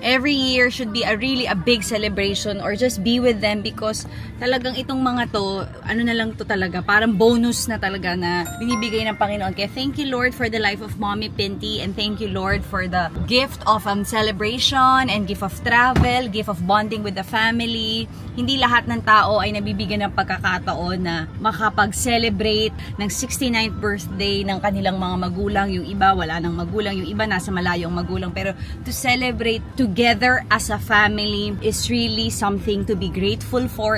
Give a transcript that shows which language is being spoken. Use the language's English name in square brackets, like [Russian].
[English] Every year should be a big celebration or just be with them because [Filipino] talagang itong mga to, ano na lang to talaga, parang bonus na talaga na binibigay ng Panginoon. Kaya [English] thank you, Lord, for the life of Mommy Pinty and thank you, Lord, for the gift of celebration and gift of travel, gift of bonding with the family. [Filipino] Hindi lahat ng tao ay nabibigyan ng pagkakataon na makapag-celebrate ng 69th birthday ng kanilang mga magulang. Yung iba wala nang magulang, yung iba nasa malayong magulang. Pero [English] to celebrate together as a family is really something to be grateful for.